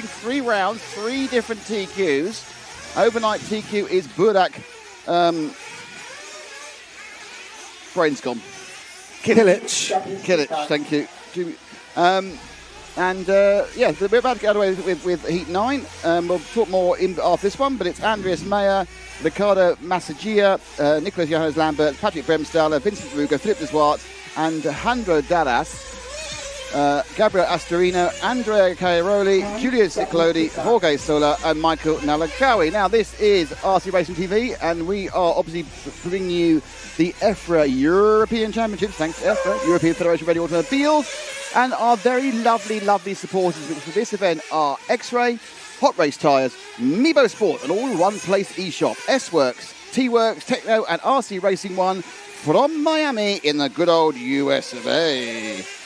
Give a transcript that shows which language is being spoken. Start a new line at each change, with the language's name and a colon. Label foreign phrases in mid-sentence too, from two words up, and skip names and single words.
English: 3 rounds, 3 different TQs. Overnight TQ is Burak. Brain's gone. Kilic, thank you. Yeah, so we're about to get away with Heat 9. We'll talk more after this one, but it's Andreas Meyer, Ricardo Massagia, Nicholas Johannes Lambert, Patrick Bremstaller, Vincent Ruger, Philip de Zwart, and Alejandro Dallas, Gabriel Astorino, Andrea Cairoli, Julius Ciclodi, Jorge Sola, and Michael Nalagawi. Now, this is RC Racing TV, and we are obviously bringing you the EFRA European Championships, thanks to EFRA, European Federation of Ready Automobiles, and our very lovely, lovely supporters, which for this event are X-Ray, Hot Race Tyres, Motorsport, an all-one-place eShop, S-Works, T-Works, Techno, and RC Racing One from Miami in the good old US of A.